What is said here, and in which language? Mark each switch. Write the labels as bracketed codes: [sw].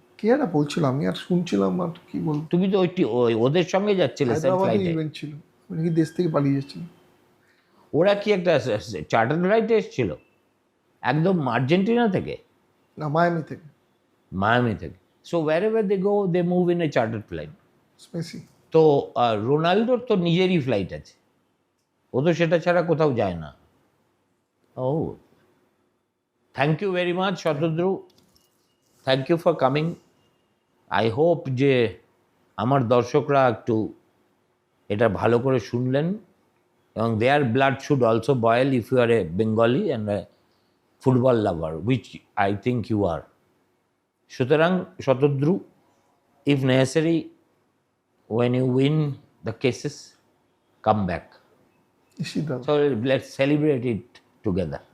[bn] কে একটা বলছিল, আমি আর শুনছিলাম, আর কি বলবো। তুমি তো ওদের সঙ্গে যাচ্ছিলে, হায়দ্রাবাদে ইভেন্ট ছিল, আমি নাকি দেশ থেকে পালিয়ে যাচ্ছিলাম। ওরা কি একটা চার্টার ফ্লাইটে এসেছিল একদম আর্জেন্টিনা থেকে? না, মায়ামি থেকে। [en] So wherever they go, they move in a chartered flight. [bn] Messi. তো রোনাল্ডোর তো নিজেরই ফ্লাইট আছে, ও তো সেটা ছাড়া কোথাও যায় না। [en] ও thank you very much Shatadru, thank you for coming. I hope [bn] যে আমার দর্শকরা একটু এটা ভালো করে শুনলেন, এবং [en] Their blood should also boil if you are a Bengali and a football lover, which I think you are. [bn] সুতরাং [en] Shatadru, if necessary, when you win the cases, come back. [bn] নিশ্চিত দাদা, [en] So let's celebrate it together.